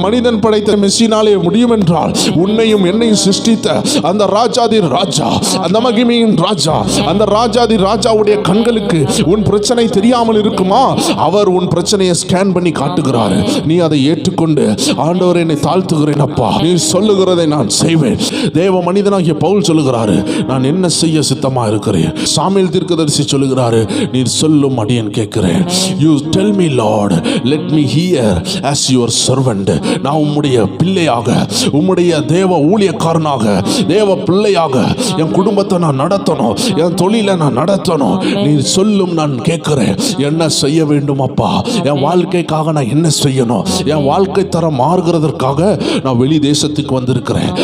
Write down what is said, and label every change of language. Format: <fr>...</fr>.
<ta>மனிதன் படைத்த மெஷினாலே முடியும் என்றால் உன்னையும் என்னையும் சிருஷ்டித்த அந்த ராஜாதி ராஜா, அந்த மகிமையின் ராஜா, அந்த ராஜாதி ராஜாவுடைய கண்களுக்கு உன் பிரச்சனை தெரியாமல் இருக்குமா? அவர் உன் பிரச்சனையை ஸ்கேன் பண்ணி காட்டுகிறார். நீ அதை ஏற்றுக்கொண்டு, ஆண்டவர் என்னை தாழ்த்துகிறேன் அப்பா, நீ சொல்லுகிறதை நான் செய்வேன். தேவ மனிதனாகிய பவுல் சொல்லுகிறாரு, நான் என்ன செய்ய சித்தமா இருக்கிறேன். சாமுவேல் தீர்க்கதரிசி சொல்லுகிறாரு, நீர் சொல்லும் அடியேன் கேட்கிறேன்.</ta> <en>You tell me Lord, let me hear as your servant.</en> <ta>நான் உம்முடைய பிள்ளையாக, உம்முடைய தேவ ஊழியக்காரனாக, தேவ பிள்ளையாக என் குடும்பத்தை நான் நடத்தணும், என் தொழிலை நான் நடத்தணும். நீர் சொல்லும் நான் கேட்கிறேன். என்ன செய்ய வேண்டும் அப்பா? என் வாழ்க்கைக்காக நான் என்ன செய்யணும்? என் வாழ்க்கை தரம் மாறுகிறதற்காக நான் வெளி தேசத்துக்கு வந்திருக்கிறேன்.</ta>